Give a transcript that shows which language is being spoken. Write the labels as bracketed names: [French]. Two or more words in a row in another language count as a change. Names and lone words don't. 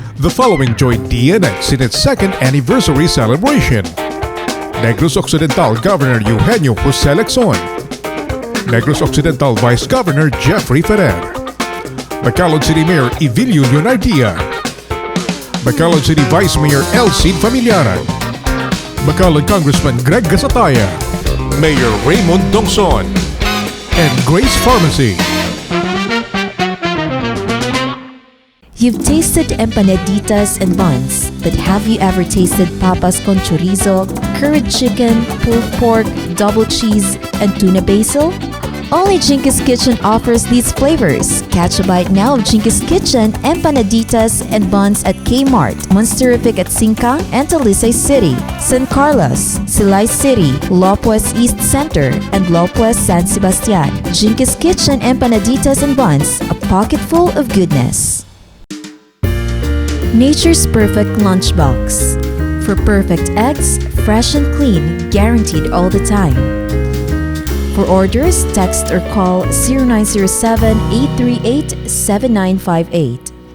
[English] The following joined DNX in its second anniversary celebration. Negros Occidental Governor Eugenio Jose Lexon, Negros Occidental Vice Governor Jeffrey Ferrer, Bacolod City Mayor Evilio Leonardia, Bacolod City Vice Mayor Elcid Familiaran, Bacolod Congressman Greg Gasataya, Mayor Raymond Dongson, and Grace Pharmacy. You've tasted empanaditas and buns, but have you ever tasted [Spanish] papas con chorizo, [English] curried chicken, pulled pork, double cheese, and tuna basil? Only Jinkies Kitchen offers these flavors. Catch a bite now of Jinkies Kitchen empanaditas and buns at Kmart, Monsterific at Singkang and Talisay City, San Carlos, Silay City, Lopez East Center, and Lopez San Sebastian. Jinkies Kitchen empanaditas and buns, a pocket full of goodness. Nature's Perfect Lunchbox. For perfect eggs, fresh and clean, guaranteed all the time. For orders, text or call 0907-838-7958.